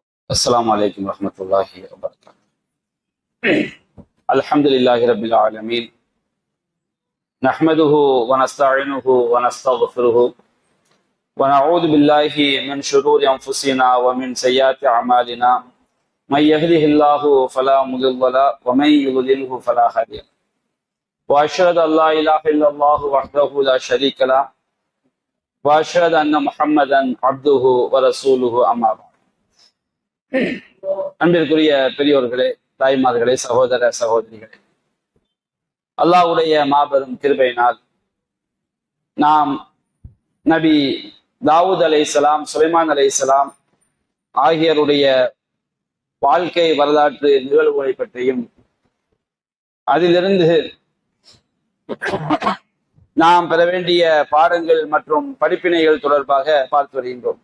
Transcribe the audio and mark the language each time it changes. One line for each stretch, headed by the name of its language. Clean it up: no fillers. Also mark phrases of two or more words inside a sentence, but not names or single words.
Arabic: السلام عليكم ورحمة الله وبركاته. الحمد لله رب العالمين، نحمده ونستعينه ونستغفره ونعوذ بالله من شرور أنفسنا ومن سيئات أعمالنا. من يهده الله فلا مضل له ومن يضلله فلا هادي له. وأشهد أن لا إله إلا الله وحده لا شريك له وأشهد أن محمدا عبده ورسوله أما بعد.
Tamil: அன்பிற்குரிய பெரியோர்களே, தாய்மார்களே, சகோதர சகோதரிகளே, அல்லாஹ்வுடைய மாபெரும் கிருபையினால் நாம் நபி தாவூத் அலைஹிஸ்ஸலாம், சுலைமான் அலைஹிஸ்ஸலாம் ஆகியோருடைய வாழ்க்கை வரலாற்று நிகழ்வுகளை பற்றியும் அதிலிருந்து நாம் பெற வேண்டிய பாடங்கள் மற்றும் படிப்பினைகள் தொடர்பாக பார்த்து வருகின்றோம்.